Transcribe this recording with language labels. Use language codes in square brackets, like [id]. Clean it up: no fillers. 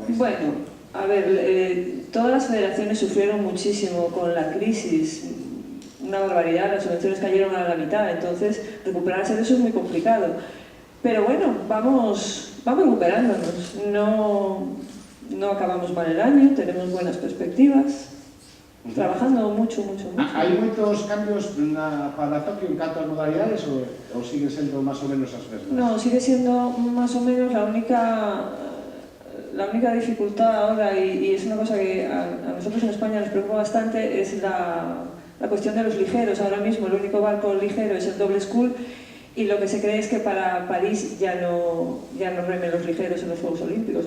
[es] Bueno, a ver, todas las federaciones sufrieron muchísimo con la crisis, una barbaridad, las subvenciones cayeron a la mitad, entonces recuperarse de eso es muy complicado. Pero bueno, vamos recuperándonos, no acabamos mal el año, tenemos buenas perspectivas, trabajando mucho. [gl] Hai moitos cambios para Tokio en canto a modalidades ou sigue sendo máis ou menos as mesmas? [es] No, sigue siendo más o menos la única dificultad ahora, y es una cosa que a nosotros en España nos preocupa bastante, es la cuestión de los ligeros. Ahora mismo el único barco ligero es el Double Scull y lo que se cree es que para París ya no remen los ligeros en los Juegos Olímpicos.